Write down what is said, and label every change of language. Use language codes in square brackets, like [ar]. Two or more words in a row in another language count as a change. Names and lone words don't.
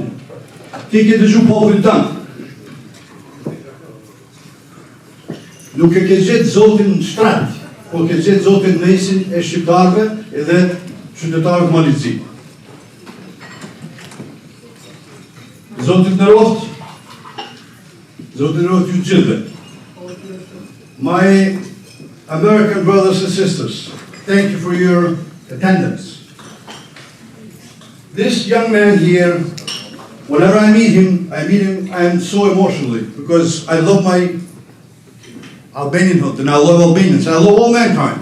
[sq] Ti ke dëgju popullit tanë. Nuk e ke gjetë zotin në shtratë, po ke gjetë zotin në mesin e shqiptarve edhe qytetarëve Malizi. Zotin në roftë, ju gjithve. [en] My American brothers and sisters, thank you for your attendance. This young man here, whenever I meet him, I am so emotionally because I love my Albanianhood and I love Albanians, I love all mankind.